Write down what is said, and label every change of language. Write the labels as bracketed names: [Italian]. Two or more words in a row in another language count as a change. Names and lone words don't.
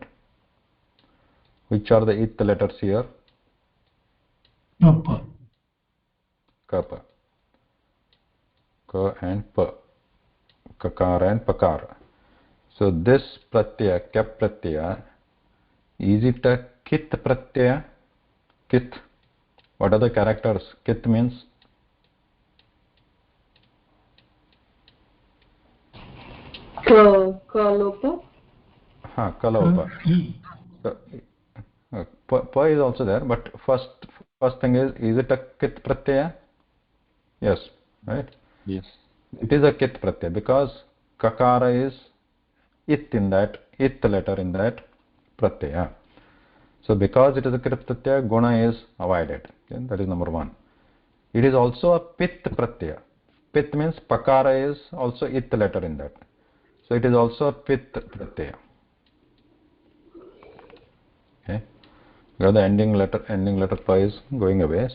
[English] Which are the it letters here? Kappa. Kappa. Ka and pa. Kakara and pakara. So this pratyaya, Kyap pratyaya, is it a kit pratyaya? Kit. What are the characters? Kit means Kalopa. Kalopa. E. So, pa is also there, but first thing is it a kit pratyaya? Yes, right? Yes. It is a kit pratyaya because kakara is it in that, it letter in that pratyaya. So because it is a krit pratyaya, guna is avoided. Okay? That is number one. It is also a pit pratyaya. Pit means pakara is also it letter in that. So it is also a pit pratyaya. Okay. Because the ending letter pa is going away.